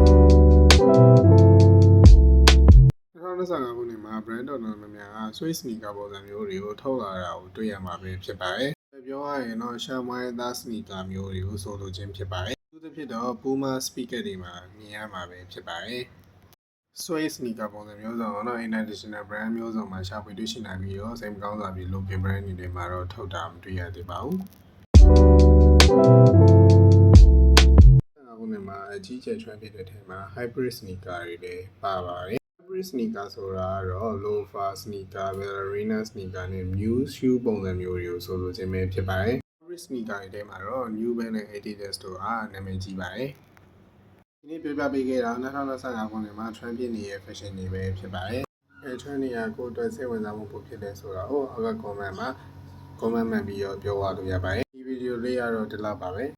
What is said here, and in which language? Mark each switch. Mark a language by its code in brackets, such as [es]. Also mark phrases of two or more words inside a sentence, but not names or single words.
[my] 2025 ခုနှစ်မှာ brand တော်တော်များများက [en] Swiss sneaker [my] ပုံစံမျိုးတွေကိုထုတ်လာတာကိုတွေ့ရမှာပဲဖြစ်ပါတယ်။ပြောရရင်တော့ Shamwai သား sneaker မျိုးတွေကိုဆိုလိုခြင်းဖြစ်ပါတယ်။သူတစ်ဖြစ်တော့ Puma speaker တွေမှာမြင်ရမှာပဲဖြစ်ပါတယ်။ [en] Swiss sneaker [my] ပုံစံမျိုးစုံတော့ [en] international brand [my] မျိုးစုံမှာရှာဖွေတွေ့ရှိနိုင်ပြီးတော့စိတ်မကောင်းစွာပြီး [en] local brand [my] တွေမှာတော့ထုတ်တာမတွေ့ရသေးပါဘူး။ အခုနှစ်မှာအကြီးကျယ် trend ဖြစ်တဲ့ထဲမှာ [en] hybrid sneaker [my] တွေလည်းပါပါတယ်။ [en] hybrid sneaker [my] ဆိုတာကတော့ loafer [en] sneaker, ballerina sneaker [my] နဲ့ [en] mule shoe [my] ပုံစံမျိုးတွေကိုဆိုလိုခြင်းပဲဖြစ်ပါတယ်။ [en] hybrid sneaker [my] တွေထဲမှာတော့ New Balance နဲ့ Adidas တို့ဟာနာမည်ကြီးပါတယ်။ဒီနေ့ပြောပြပေးခဲ့တာ2025ခုနှစ်မှာ trend ဖြစ်နေတဲ့ fashion တွေပဲဖြစ်ပါတယ်။အဲ trend တွေကကိုယ်အတွက်စိတ်ဝင်စားမှုပိုဖြစ်တယ်ဆိုတာကိုအောက်က comment မှာ comment မှန်ပြီးတော့ပြောသွားလို့ရပါတယ်။ဒီဗီဒီယိုလေးကတော့ဒီလောက်ပါပဲ။